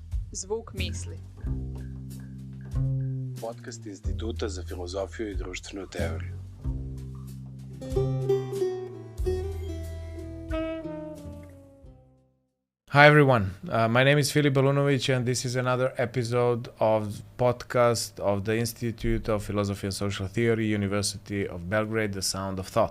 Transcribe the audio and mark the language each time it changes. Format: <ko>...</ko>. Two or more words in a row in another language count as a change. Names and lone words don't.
<sr>Zvuk Misli. Podcast Instituta za filozofiju i društvenu teoriju.</sr> <en>Hi everyone, my name is Filip Balunovic and this is another episode of podcast of the Institute of Philosophy and Social Theory, University of Belgrade, The Sound of Thought.</en>